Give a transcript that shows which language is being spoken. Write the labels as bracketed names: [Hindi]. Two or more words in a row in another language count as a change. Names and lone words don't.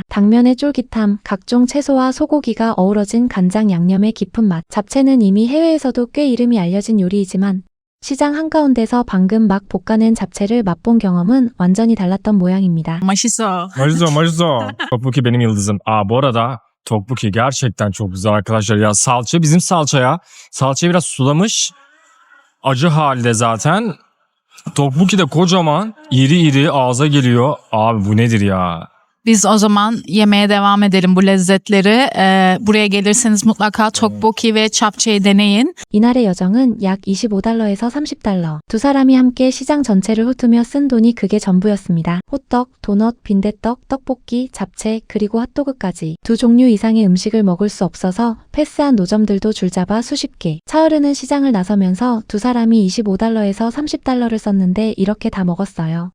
[Korean] 당면의 쫄깃함, 각종 채소와 소고기가 어우러진 간장 양념의 깊은 맛. 잡채는 이미 해외에서도 꽤 이름이 알려진 요리이지만 시장 한가운데서 방금 막 볶아낸 잡채를 맛본 경험은 완전히 달랐던 모양입니다. 맛있어. [Turkish] 맛있어. Tteokbokki benim yıldızım. Bu arada tteokbokki gerçekten çok güzel arkadaşlar. Ya salça bizim salçaya. Salçayı biraz sulamış. Acı halde zaten. Tteokbokki de kocaman. İri ağza geliyor. Abi bu nedir ya? Biz o zaman yemeye devam edelim bu lezzetleri. Buraya gelirseniz mutlaka tteokbokki ve japchae'yi deneyin. [Korean] 이날의 여정은 약 25달러에서 30달러. 두 사람이 함께 시장 전체를 훑으며 쓴 돈이 그게 전부였습니다. 호떡, 도넛, 빈대떡, 떡볶이, 잡채, 그리고 핫도그까지. 두 종류 이상의 음식을 먹을 수 없어서 패스한 노점들도 줄잡아 수십 개. 차으르는 시장을 나서면서 두 사람이 25달러에서 30달러를 썼는데 이렇게 다 먹었어요.